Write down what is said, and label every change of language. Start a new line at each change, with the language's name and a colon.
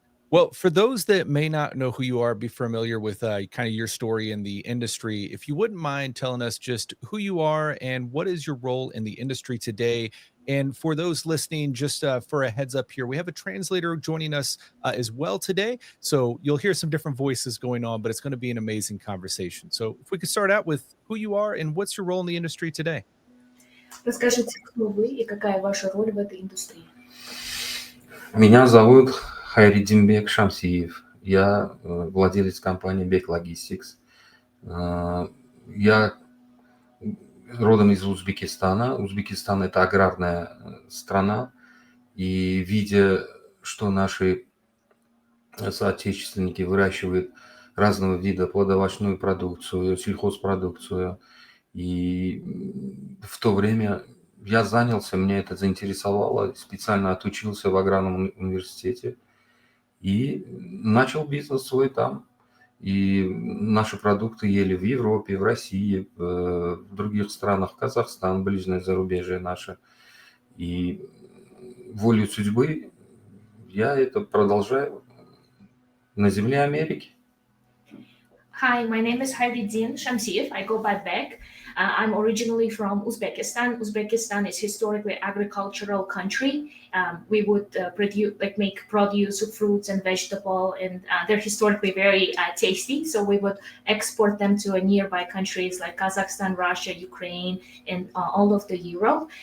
English: Well, for those that may not know who you are, be familiar with kind of your story in the industry, if you wouldn't mind telling us just who you are and what is your role in the industry today. And for those listening, just for a heads up here, we have a translator joining us as well today. So you'll hear some different voices going on, but it's going to be an amazing conversation. So if we could start out with who you are and what's your role in the industry today.
Russian: Расскажите, кто вы и какая ваша роль в этой индустрии? Меня зовут Бек Шамсиев. Я владелец компании Bek Logistics. Я родом из Узбекистана. Узбекистан – это аграрная страна. И видя, что наши соотечественники выращивают разного вида плодовочную продукцию, сельхозпродукцию, и в то время я занялся, меня это заинтересовало, специально отучился в аграрном университете и начал бизнес свой там. И наши продукты ели в Европе, в России, в других странах, Казахстан, ближнее зарубежье наше. И волею судьбы я это продолжаю на земле Америки.
English: Hi, my name is Hayriddin Shamsiev. I go by Bek. I'm originally from Uzbekistan. Uzbekistan is historically an agricultural country. We would make produce, fruits and vegetable, and they're historically very tasty. So we would export them to nearby countries like Kazakhstan, Russia, Ukraine, and all of the Europe.